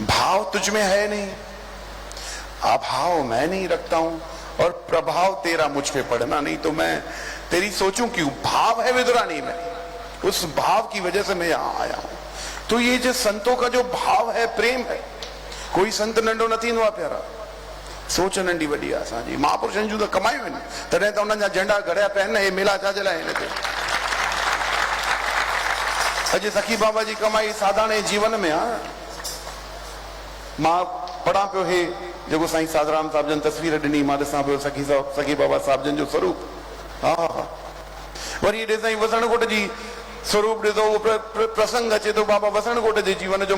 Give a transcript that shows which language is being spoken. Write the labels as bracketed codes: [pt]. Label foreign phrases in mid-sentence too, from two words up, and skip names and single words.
[hi] भाव तुझ में है नहीं, अभाव मैं नहीं रखता हूं, और प्रभाव तेरा मुझ पे पड़ना नहीं, तो मैं तेरी सोचूं क्यों? भाव है विदुरानी में, उस भाव की वजह से मैं यहां आया हूं। तो ये जो संतों का जो भाव है, प्रेम है, [sd] कोई संत नंढो न थींदो आहे प्यारा, सोच नंढी वॾी आहे असांजी। महापुरुषनि जूं त कमायूं आहिनि, तॾहिं त उन्हनि जा झंडा गड़िया पिया आहिनि। हे मेला छाजे लाइ आहिनि हिते? अॼु सखी बाबा जी कमाई साधारण जीवन में आहे। मां पढ़ां पियो हे जेको साईं साधराम साहिब जन तस्वीर ॾिनी, मां ॾिसां पियो सखी बाबा साहिब जन जो स्वरूप। हा हा। वरी हेॾे साईं वसणकोट जी स्वरूप ॾिसो, उहो प्रसंग अचे थो बाबा वसणकोट जे जीवन जो।